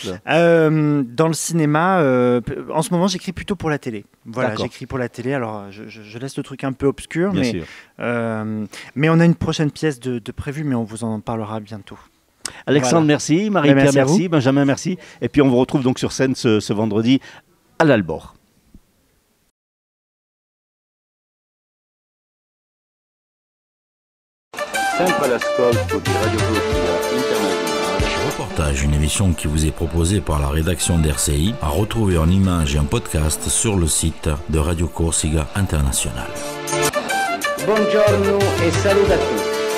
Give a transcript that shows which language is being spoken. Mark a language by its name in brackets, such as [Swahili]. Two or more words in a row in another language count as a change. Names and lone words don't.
[French] Dans le cinéma, en ce moment, j'écris plutôt pour la télé. Voilà, j'écris pour la télé. Alors, je laisse le truc un peu obscur, bien mais sûr. Mais on a une prochaine pièce de prévue, mais on vous en parlera bientôt. Alexandre, merci. Marie-Pierre, merci. Benjamin, merci. Et puis, on vous retrouve donc sur scène ce vendredi à l'Albor. [Italian] Sempre all'ascolto di Radio Corsica Internazionale. [French] Reportage, une émission qui vous est proposée par la rédaction d'RCI, à retrouver en images et en podcast sur le site de Radio Corsica International. [Italian] Buongiorno e saluto a tutti.